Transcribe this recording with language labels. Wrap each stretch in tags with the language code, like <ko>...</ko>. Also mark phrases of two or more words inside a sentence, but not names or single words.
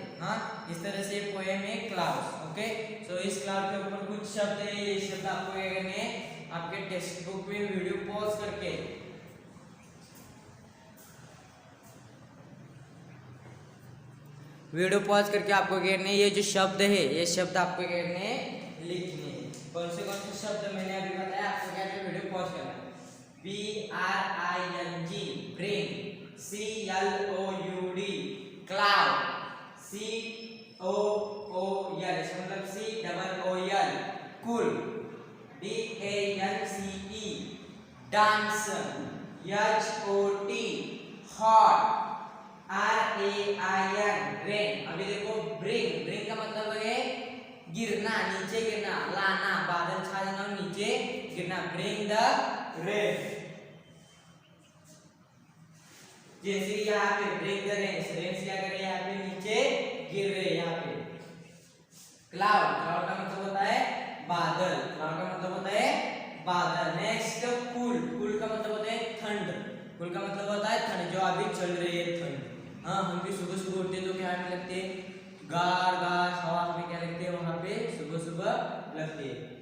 <hi>हाँ, इस तरह से पोएम है क्लाउड्स। ओके, सो इस क्लाउड के ऊपर कुछ शब्द है, ये शब्द आपको क्या करने हैं, आपके</hi> <en>text book</en> <hi>में</hi> <en>video pause</en> <hi>करके आपको क्या करने, ये जो शब्द है ये शब्द आपको क्या करने, लिखने। कौन से शब्द मैंने अभी बताया, आपको क्या करना,</hi> <en>video pause</en> <hi>करना है।</hi> <en>B R I N G, bring, C L O U D, cloud, C O O L, मतलब C double O L, cool, D A N C E, dance, H O T, hot, R A I N, rain।</en> <hi>अभी देखो bring, bring का मतलब है गिरना, नीचे गिरना, लाना, बादल छा जाना और नीचे गिरना,</hi> <en>bring the rain।</en> <hi>जैसे यहाँ पे</hi> <en>bring the rain,</en> <hi>rain क्या कर रहे हैं, यहाँ पे नीचे गिर रहे हैं यहाँ पे। cloud, cloud का मतलब होता है बादल, cloud का मतलब होता है बादल।</hi> <en>next cool,</en> <hi>cool का मतलब होता है ठंड, cool का मतलब होता है ठंड, जो अभी चल रही है ठंड। हाँ, हम भी सुबह सुबह उठते तो क्या हमें लगते हैं, गार गार हवा में क्या लगते हैं, वहां पे सुबह सुबह लगते हैं।</hi>